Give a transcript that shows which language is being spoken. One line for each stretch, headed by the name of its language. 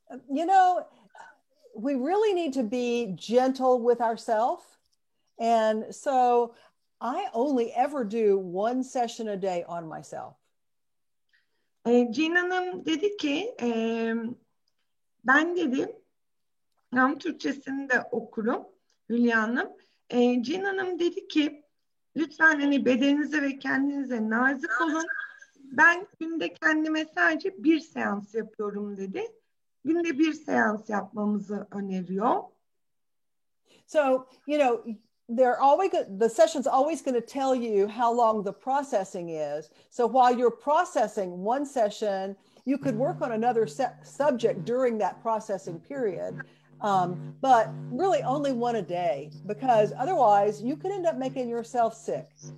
English: You know, we really need to be gentle with ourselves. And so I only ever do 1 session a day on myself.
Turkish: Jean Hanım dedi ki, ben dedi, hem Türkçesini de okurum Hülya Hanım. Jean Hanım dedi ki, lütfen hani bedeninize ve kendinize nazik olun. Ben günde kendime sadece 1 seans yapıyorum dedi. Günde 1 seans yapmamızı öneriyor.
English: So, the session's always going to tell you how long the processing is. So while you're processing 1 session, you could work on another subject during that processing period. But really only 1 a day, because otherwise you could end up making yourself sick.